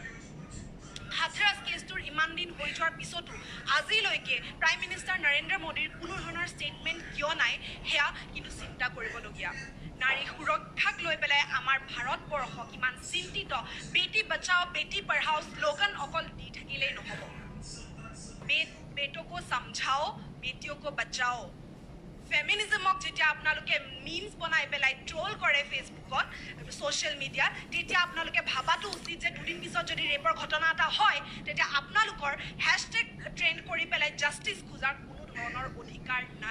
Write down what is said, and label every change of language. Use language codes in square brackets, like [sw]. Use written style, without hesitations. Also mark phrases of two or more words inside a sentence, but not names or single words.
[as] হাথৰাছ কেছটোৰ ইমান দিন হৈ যোৱাৰ পিছতো আজিলৈকে [en] prime minister [as] নৰেন্দ্ৰ মোদীৰ কোনো ধৰণৰ ষ্টেটমেণ্ট কিয় নাই সেয়া কিন্তু চিন্তা কৰিবলগীয়া নাৰী সুৰক্ষাক লৈ পেলাই আমাৰ ভাৰতবৰ্ষ কিমান চিন্তিত [hi] बेटी बचाओ बेटी पढ़ाओ [as] শ্লোগান অকল দি থাকিলেই নহ'ব [hi] बेटों को समझाओ बेटियों को बचाओ [as] ফেমিনিজমক যেতিয়া আপোনালোকে মিমছ বনাই পেলাই ট্ৰল কৰে ফেচবুকত [en] social mediaত [as] তেতিয়া আপোনালোকে ভাবাটো উচিত যে দুদিন পিছত যদি ৰেপৰ ঘটনা এটা হয় তেতিয়া আপোনালোকৰ [en] hashtag trend [as] কৰি পেলাই জাষ্টিছ খোজাৰ কোনো ধৰণৰ অধিকাৰ নাই